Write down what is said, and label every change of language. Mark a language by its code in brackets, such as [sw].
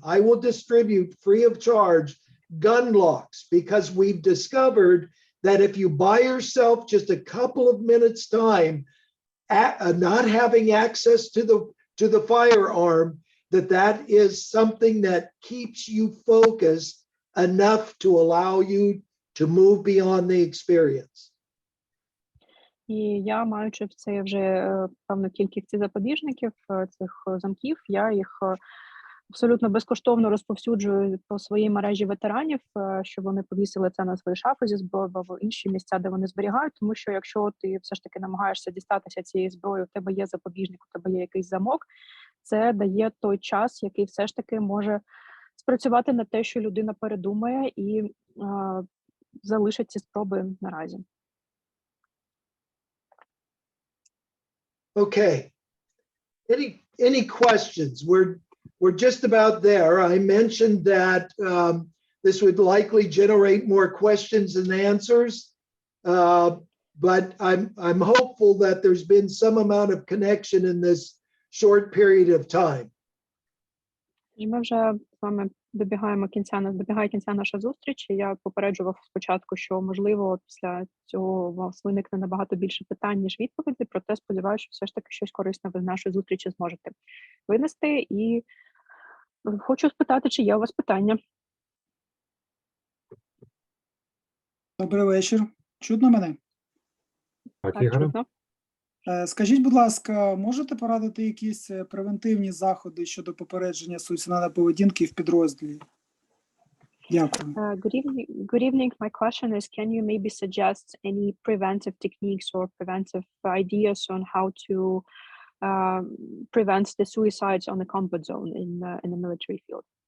[en] I will distribute free of charge gun locks because we've discovered that if you buy yourself just a couple of minutes time, not having access to the firearm, that is something that keeps you focused enough to allow you to move beyond the experience. [uk] І я, маючи в це вже певну кількість запобіжників, цих замків, я їх абсолютно безкоштовно розповсюджую по своїй мережі ветеранів, щоб вони повісили це на свої шафи зі зброєю або інші місця, де вони зберігають, тому що якщо ти все ж таки намагаєшся дістатися цієї зброї, у тебе є запобіжник, у тебе є якийсь замок, це дає той час, який все ж таки може спрацювати на те, що людина передумає і залишить ці спроби наразі. [en] Okay. Any questions? We're just about there. I mentioned that this would likely generate more questions and answers, but I'm hopeful that there's been some amount of connection in this short period of time. [uk] І ми вже з вами добігає кінця наша зустріч. І я попереджував спочатку, що, можливо, після цього у вас виникне набагато більше питань, ніж відповідей, проте сподіваюся, що все ж таки щось корисне ви з нашої зустрічі зможете винести. І хочу спитати, чи є у вас питання? Добрий вечір. Чутно мене? Так, Так, Ігоре? чутно. Скажіть, будь ласка, можете порадити якісь превентивні заходи щодо попередження суїцидальної поведінки в підрозділі? Дякую. [en] Good evening. My question is, can you maybe suggest any preventive techniques or preventive ideas on how to prevent the suicides on the comfort zone in the military field?